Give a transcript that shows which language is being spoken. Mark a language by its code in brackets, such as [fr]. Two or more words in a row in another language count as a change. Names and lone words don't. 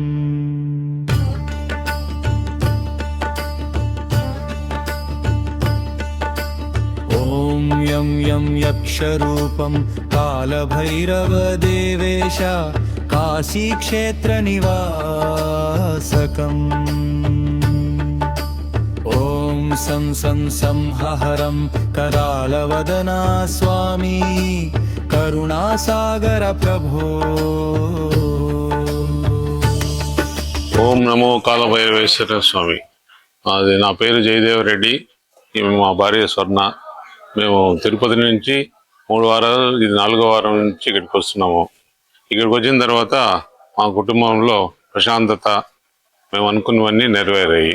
[sa] ॐ यं यं यक्षरूपं कालभैरवदेवेश काशीक्षेत्रनिवासकम्। ॐ सं सं संहरं करालवदना स्वामी करुणासागर प्रभो। ఓం నమో కాలభైరవేశ్వర స్వామి. [te] అది నా పేరు జయదేవ్ రెడ్డి, ఈమె మా భార్య స్వర్ణ. మేము తిరుపతి నుంచి 3 వారాలు, ఇది 4వ వారం నుంచి ఇక్కడికి వస్తున్నాము. ఇక్కడికి వచ్చిన తర్వాత మా కుటుంబంలో ప్రశాంతత, మేము అనుకున్నవన్నీ నెరవేరాయి.